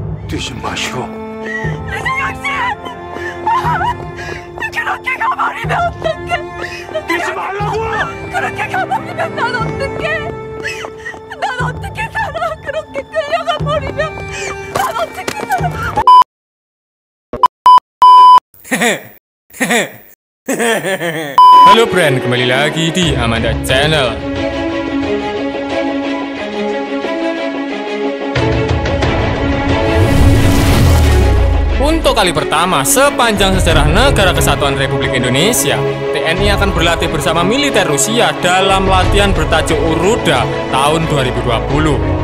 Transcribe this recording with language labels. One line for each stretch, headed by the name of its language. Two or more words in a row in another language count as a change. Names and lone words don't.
Korean: 뛰지 마시오. 이승영 씨! 그렇게 가버리면 어떡해? 뛰지 말라고! 그렇게 가버리면 난 어떡해? 난 어떻게 살아? 그렇게 끌려가 버리면 난 어떻게 살아?
Indonesian: Halo friend, kembali lagi di Amanda Channel. Untuk kali pertama sepanjang sejarah Negara Kesatuan Republik Indonesia, TNI akan berlatih bersama militer Rusia dalam latihan bertajuk Uruda tahun 2020.